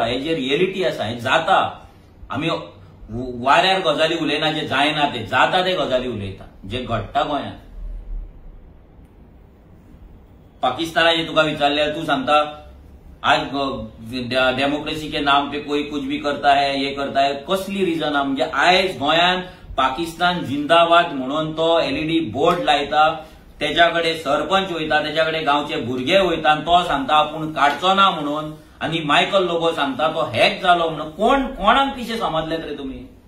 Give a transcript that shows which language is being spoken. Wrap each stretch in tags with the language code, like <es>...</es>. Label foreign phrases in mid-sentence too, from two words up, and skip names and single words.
<kok>हे जे रियलिटी आसा हें जाता. आमी वाऱ्यार गजाली उलयना, जे जायना ते जाता ते गजाली उलयता, जे घडटा गोंयांत. पाकिस्तानाचे तुका विचारल्यार तू सांगता आज</kok> <hi>डेमोक्रेसी के नाम पे कोई कुछ भी करता है, ये करता है.</hi> <kok>कसली रिजन आहा? म्हणजे आयज गोंयांत पाकिस्तान जिंदाबाद म्हणून तो एलईडी बोर्ड लायता, त्याच्याकडे सरपंच वयता, त्याच्याकडे गावचे भुरगे वयता आणि तो सांगता आपूण काडचो ना म्हणून. आणि मायकल लोबो सांगता तो हॅक जालो म्हणून. कोणाक पिशे समजलेत रे तुम्ही?</kok>